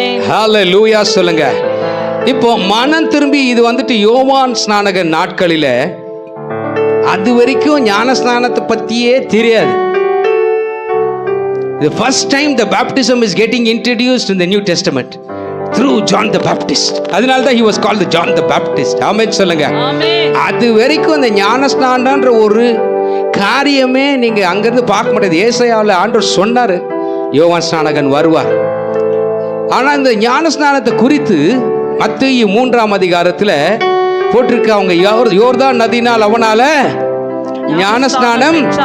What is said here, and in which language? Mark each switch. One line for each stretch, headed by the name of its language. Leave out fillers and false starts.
Tamil: ஹல்லேலூயா சொல்லுங்க. இப்போ மனம் திரும்பி இது வந்துட்டு யோவான் ஸ்நானகன் நாட்களில அது வரைக்கும் ஞானஸ்நானத்தை பத்தியே தெரியாது.
English: The first time the baptism is getting introduced in the New Testament through John the Baptist.
Tamil: அதனால தான்
English: he was called the John the Baptist.
Tamil: ஆமென் சொல்லுங்க. அது வரைக்கும் அந்த ஞானஸ்நானம்ன்ற ஒரு காரியமே நீங்க அங்கிருந்து பார்க்க முடியாது. ஏசாயாவில் ஆண்டவர் சொன்னாரு யோவான் ஸ்நானகன் வருவார். ஆனா இந்த ஞானஸ்நானத்தை குறித்து மத்தேயு 3ஆம் அதிகாரத்தில் போட்டிருக்க, அவங்க யோர்தான் நதியினால் அவனால ஞானஸ்நானம்.